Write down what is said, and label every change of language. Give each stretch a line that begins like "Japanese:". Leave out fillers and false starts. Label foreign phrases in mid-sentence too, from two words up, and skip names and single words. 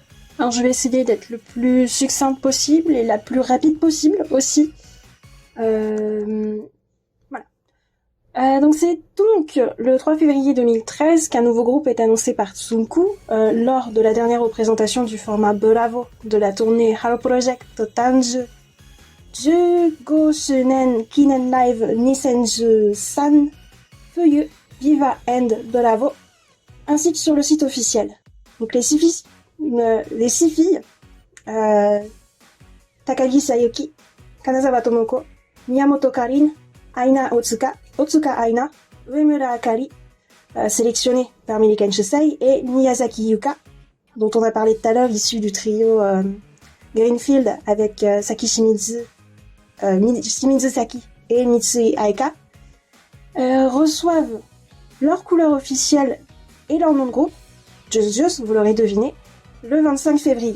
French: Alors je vais essayer d'être le plus succincte possible et la plus rapide possible aussi. Voilà. Donc c'est donc le 3 février 2013 qu'un nouveau groupe est annoncé par Tsunku lors de la dernière représentation du format Bravo de la tournée Halo Project Tanju 15周年記念ライブ2013 Feuille Viva and Bravo, ainsi que sur le site officiel. Donc les six filles, Takagi Sayuki, Kanazawa Tomoko, Miyamoto Karin, Aina Otsuka Aina, Uemura Akari, sélectionnées parmi les Kenshusei, et Miyazaki Yuka, dont on a parlé tout à l'heure, issu du trio Greenfield avec Saki Shimizu, Shimizu Saki et Mitsui Aika, reçoivent leur couleur officielle et leur nom de groupe, Just, vous l'aurez deviné, le 25 février.